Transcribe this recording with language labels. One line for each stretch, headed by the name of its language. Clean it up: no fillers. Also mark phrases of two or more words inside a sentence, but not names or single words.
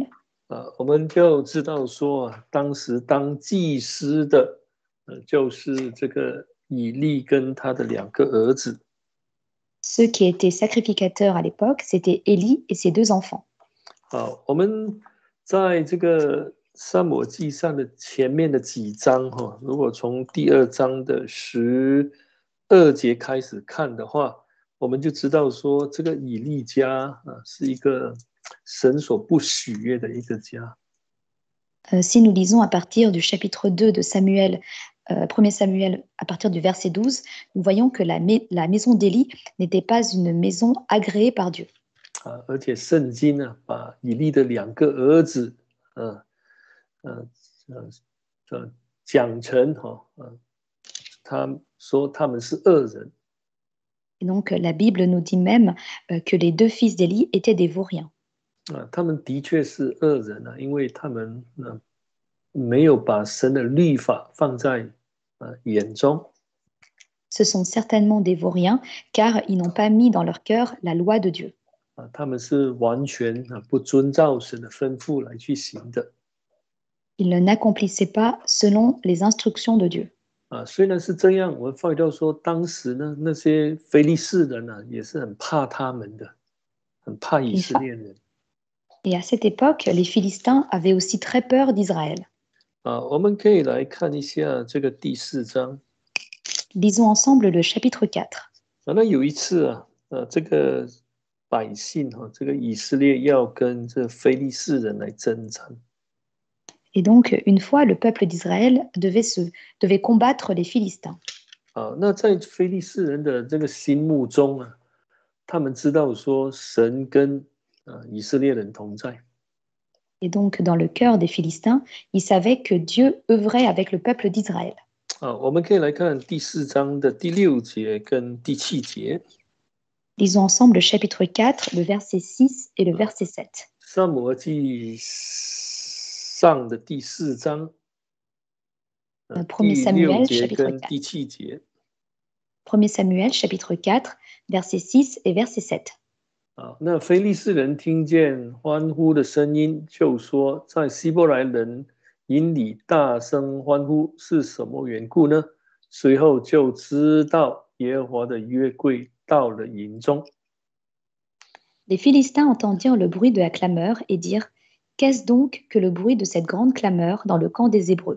Chinese: 我们就知道说，当时当祭司的就是这个以利跟他的2个儿子。
French: ceux qui étaient sacrificateurs à l'époque, c'était Élie et ses 2 enfants.
Chinese: 好，我们在这个撒母耳记上的前面的几章哈，如果从第2章的12节开始看的话，我们就知道说这个以利家是一个神所不喜悦的一个家。
French: Si nous lisons à partir du chapitre 2 de Samuel, 1er Samuel, à partir du verset 12, nous voyons que la maison d'Élie n'était pas une maison agréée par Dieu.
Chinese: 而且圣经呢，把以利的2个儿子，讲成他说他们是恶人。
French: Et donc la Bible nous dit même que les 2 fils d'Élie étaient des vauriens.
Chinese: 他们的确是恶人啊，因为他们没有把神的律法放在眼中。
French: Ce sont certainement des vauriens, car ils n'ont pas mis dans leur cœur la loi de Dieu.
Chinese: 他们是完全不遵照神的吩咐来去行的。
French: Ils n'accomplissaient pas selon les instructions de Dieu.
Chinese: 虽然是这样，我们发觉到说，当时呢，那些非利士人呢，也是很怕他们的，很怕以色列人。
French: Et à cette époque, les Philistins avaient aussi très peur d'Israël.
Chinese: 我们可以来看一下这个第4章。
French: Lisons ensemble le chapitre 4.
Chinese: 那有一次这个百姓这个以色列要跟这非利士人来征战。
French: Et donc, une fois, le peuple d'Israël devait combattre les Philistins.
Chinese: 那在非利士人的这个心目中他们知道说神跟以色列人同在。
French: Et donc, dans le cœur des Philistins, ils savaient que Dieu œuvrait avec le peuple d'Israël.
Chinese: 我们可以来看第4章的第6节跟第7节。
French: Lisons ensemble le chapitre 4, le verset 6 et le verset 7.
Chinese: 撒母耳记上的第4章
French: 1 Samuel, chapitre 4.
Chinese: 第7节。
French: 1 Samuel, chapitre 4, verset 6 et verset 7.
Chinese: 那非利士人听见欢呼的声音，就说在希伯来人营里大声欢呼，是什么缘故呢？随后就知道耶和华的约柜到了营中。
French: Les Philistins entendirent le bruit de la clameur et dirent: Qu'est-ce donc que le bruit de cette grande clameur dans le camp des Hébreux?